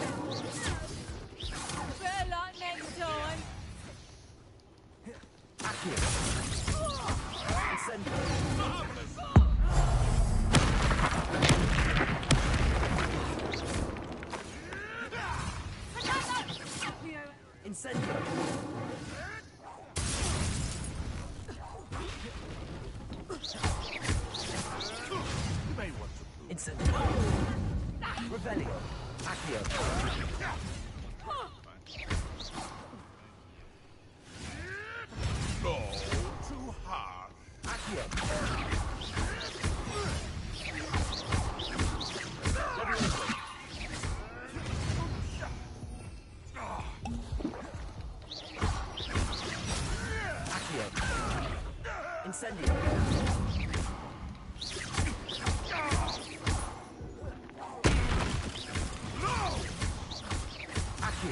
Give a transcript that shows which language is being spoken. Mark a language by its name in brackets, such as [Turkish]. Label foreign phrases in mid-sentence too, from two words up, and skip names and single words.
[English] Better luck next time. Accio. Incendio. Incendio. You may want to prove. Incendio. Revelio. Accio. No, too hard. Accio. Accio. Incendio. Accio.